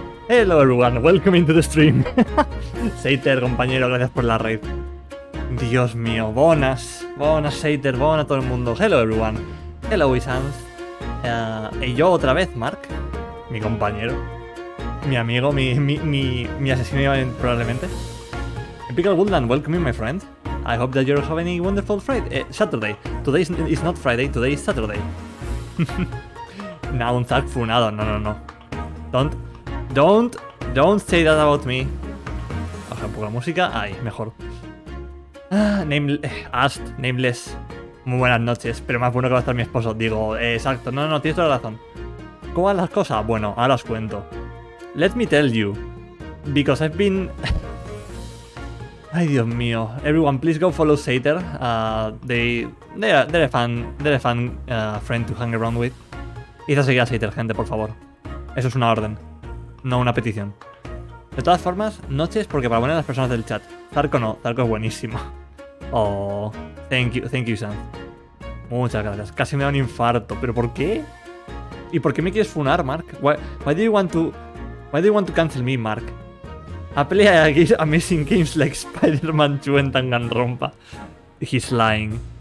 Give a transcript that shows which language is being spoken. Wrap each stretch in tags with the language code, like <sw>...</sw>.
<en>Hello everyone, welcome into the stream.</en> <es>Seiter, compañero, gracias por la raid. Dios mío, bonas, Seiter, bonas a todo el mundo.</es> <en>Hello everyone. Hello Isans.</en> <es>Y yo otra vez, Mark, mi compañero, mi amigo, mi asesino probablemente.</es> <en>Epical Woodland, welcome my friend. I hope that you're having a wonderful Friday. Saturday. Today is not Friday, today is Saturday.</en> <es>Nah, un Zark funado, no.</es> <en>Don't say that about me.</en> <es>Baja un poco la música, ahí, mejor. Nameless. Muy buenas noches, pero más bueno que va a estar mi esposo. Digo, exacto, no, tienes toda la razón. ¿Cómo van las cosas? Bueno, ahora os cuento.</es> <en>Let me tell you, because I've been...</en> <es>Ay, Dios mío.</es> <en>Everyone, please go follow Sater. They're a fun friend to hang around with.</en> <es>Id a seguir a Sater, gente, por favor. Eso es una orden, no una petición. De todas formas, noches porque para poner a las personas del chat. Zarco no, Zarco es buenísimo.</es> <en>Oh, thank you, Sam.</en> <es>Muchas gracias. Casi me da un infarto. ¿Pero por qué? ¿Y por qué me quieres funar, Mark?</es> <en>Why do you want to cancel me, Mark? I play amazing games like Spider-Man 2 and Danganronpa. He's lying.</en>